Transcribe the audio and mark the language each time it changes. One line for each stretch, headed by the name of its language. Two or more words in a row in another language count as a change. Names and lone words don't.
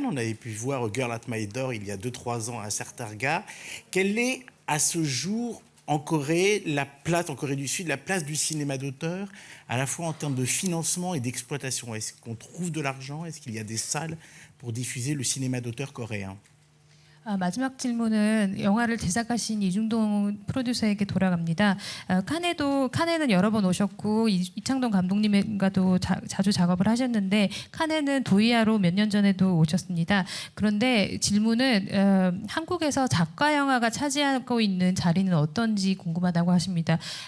French: On avait pu voir Girl at My Door il y a 2-3 ans à un certain regard. Quelle est à ce jour en Corée, en Corée du Sud, la place du cinéma d'auteur, à la fois en termes de financement et d'exploitation? Est-ce qu'on trouve de l'argent? Est-ce qu'il y a des salles pour diffuser le cinéma d'auteur coréen?
Korean: 마지막 질문은 영화를 제작하신 이중동 프로듀서에게 돌아갑니다. 칸에는 여러 번 오셨고 이창동 감독님과도 자주 작업을 하셨는데 칸에는 도이아로 몇 년 전에도 오셨습니다. 그런데 질문은 한국에서 작가 영화가 차지하고 있는 자리는 어떤지 궁금하다고 하십니다.